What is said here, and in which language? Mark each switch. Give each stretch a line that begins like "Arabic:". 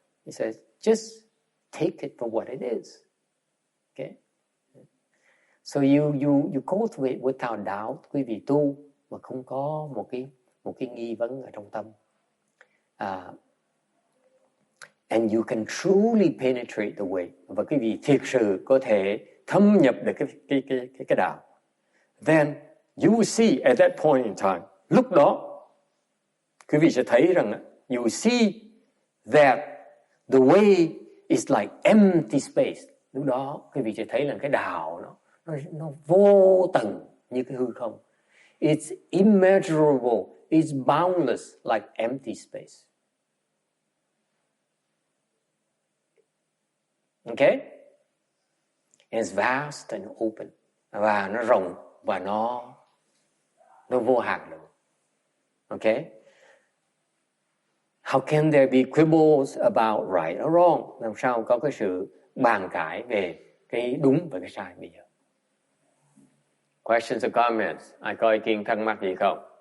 English: He says, just take it for what it is. Okay? So you cultivate without doubt,
Vietnamese: quý vị tu mà không có một cái nghi vấn ở trong tâm.
English: And you can truly penetrate the way.
Vietnamese: Và quý vị thiệt sự có thể thâm nhập được cái đạo.
English: Then you will see at that point in time,
Vietnamese: lúc đó quý vị sẽ thấy rằng
English: you will see that the way is like empty space.
Vietnamese: Lúc đó quý vị sẽ thấy là cái đạo nó vô tận như cái hư không.
English: It's immeasurable, it's boundless like empty space. Okay? And it's vast and open.
Vietnamese: Và nó rộng và nó vô hạn luôn.
English: Okay? How can there be quibbles about right or wrong?
Vietnamese: Làm sao có cái sự bàn cãi về cái đúng và cái sai bây giờ?
English: Questions or comments?
Vietnamese: Ai có ý kiến thắc mắc gì không?